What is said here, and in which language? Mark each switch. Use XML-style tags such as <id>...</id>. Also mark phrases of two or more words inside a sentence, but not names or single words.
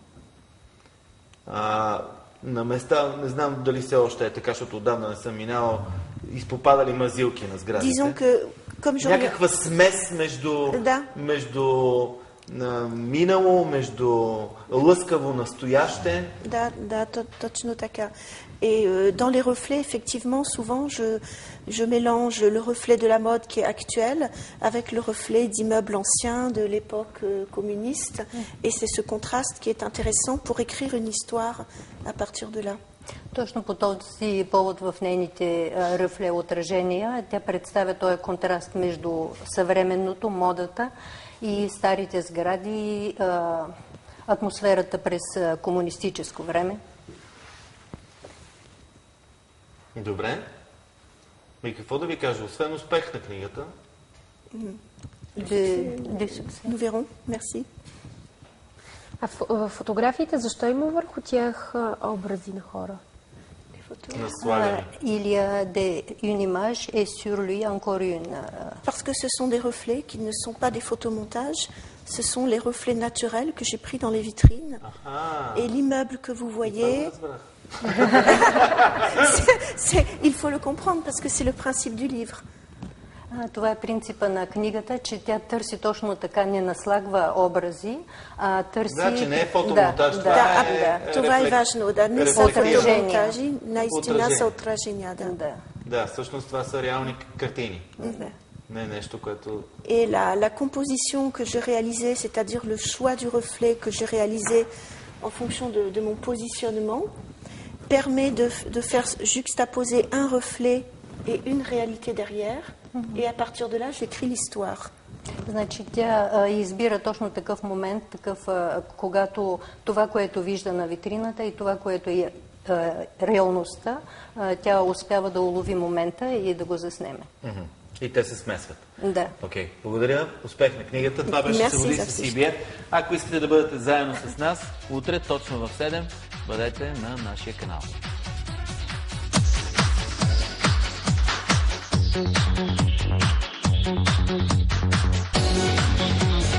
<bg>На места, не знам дали все още е така, защото отдавна не съм минал, изпопадали мазилки на сградите. Някаква смес между минало, между лъскаво настояще. Да, точно така.</bg> <fr>Et dans les reflets, effectivement, souvent, je mélange le reflet de la mode qui est actuelle avec le reflet d'immeubles anciens de l'époque communiste. Et c'est ce contraste qui est intéressant pour écrire une histoire à partir de là.</fr> <bg>Точно по този повод в нейните рефле отражения тя представя този контраст между съвременното, модата и старите сгради, атмосферата през комунистическо време. Добре. И какво да ви кажа? Освен успех на книгата?</bg> <fr>Nous verrons. Merci.</fr> <bg>А в фотографиите, защо има върху тях образи на хора? На слагане.</bg> <fr>Il y a une image et sur lui encore une. Parce que ce sont des reflets qui ne sont pas des photomontages, ce sont les reflets naturels que j'ai pris dans les vitrines. Et l'immeuble que vous voyez, il faut le comprendre parce que c'est le principe du livre.</fr> <bg>Това е принципа на книгата, че тя търси точно така, не наслагва образи, а търси... Значи не е фотомонтаж, това е важно. Да, не са фотомонтажи, наистина са отражения. Да, всъщност това са реални картини. Не е нещо, което...</bg> <fr>Et la composition que j'ai réalisée, c'est-à-dire le choix du reflet que j'ai réalisé en fonction de mon positionnement, permet de faire juxtaposer un reflet et une réalité derrière. Et à partir de là, j'écris l'histoire.</fr> <bg>Значи тя избира точно такъв момент, когато това, което вижда на витрината и това, което е реалността, тя успява да улови момента и да го заснеме. И те се смесват. Да. Окей. Благодаря. Успех на книгата. Това беше Се води с CBF. Ако искате да бъдете заедно с нас, утре точно в 7 бъдете на нашия канал.</bg> <en>Thank you.</en>